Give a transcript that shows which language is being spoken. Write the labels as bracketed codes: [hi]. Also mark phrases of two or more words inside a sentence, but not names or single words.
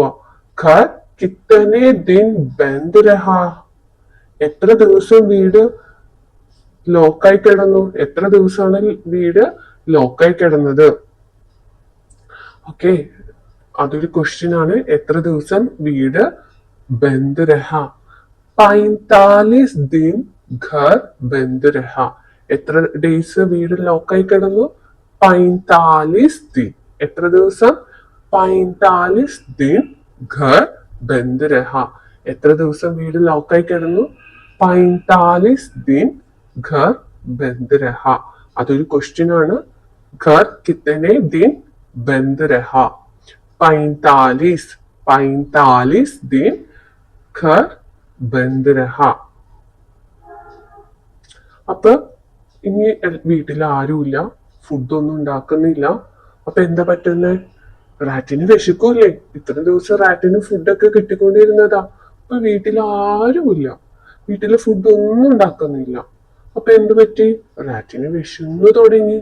[hi] घर कितने दिन बंद रहा. [ml] എത്ര ദിവസം വീട് ലോക്കായി കിടന്നു? എത്ര ദിവസമാണ് വീട് ലോക്കായി കിടന്നത്? ഓക്കെ, അതൊരു ക്വസ്റ്റ്യൻ ആണ്. എത്ര ദിവസം വീട് [hi] बंद रहा? 45 दिन घर बंद रहा. [ml] എത്ര ഡേയ്സ് വീട് ലോക്കായി കിടന്നു? 45 दिन. എത്ര ദിവസം? [hi] 45 दिन घर बंद रहा. [ml] എത്ര ദിവസം വീട് ലോക്കായി കിടന്നു? [hi] 45 दिन घर बंद रहा. [ml] അതൊരു ക്വസ്റ്റ്യൻ ആണ്. [hi] घर कितने दिन बंद रहा? 45 दिन घर बंद रहा. [ml] അപ്പൊ ഇനി വീട്ടിൽ ആരുമില്ല, ഫുഡൊന്നും ഉണ്ടാക്കുന്നില്ല. അപ്പൊ എന്താ പറ്റുന്നത്? റാറ്റിന് വിശക്കൂല്ലേ? ഇത്രയും ദിവസം റാറ്റിന് ഫുഡൊക്കെ കിട്ടിക്കൊണ്ടിരുന്നതാ. അപ്പൊ വീട്ടിൽ ആരുമില്ല, വീട്ടില് ഫുഡൊന്നും ഉണ്ടാക്കുന്നില്ല. അപ്പൊ എന്ത് പറ്റി? റാറ്റിന് വിശന്നു തുടങ്ങി.